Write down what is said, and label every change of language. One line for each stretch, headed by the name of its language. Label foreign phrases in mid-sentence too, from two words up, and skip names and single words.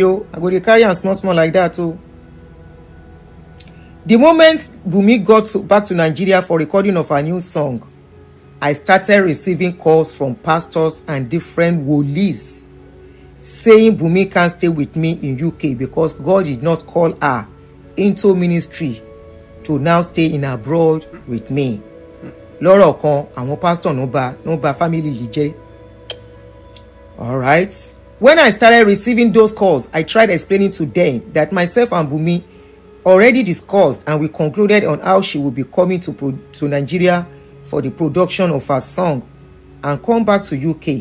English: I go to carry and small like that too. The moment Bumi got back to Nigeria for recording of her new song, I started receiving calls from pastors and different wolies saying Bumi can't stay with me in UK because God did not call her into ministry to now stay in abroad with me.
Yoruba: Lọ́rọ̀ kan, àwọn pastor no ba family yìí jẹ́.
English: All right. When I started receiving those calls, I tried explaining to them that myself and Bumi already discussed, and we concluded on how she would be coming to Nigeria for the production of her song and come back to UK.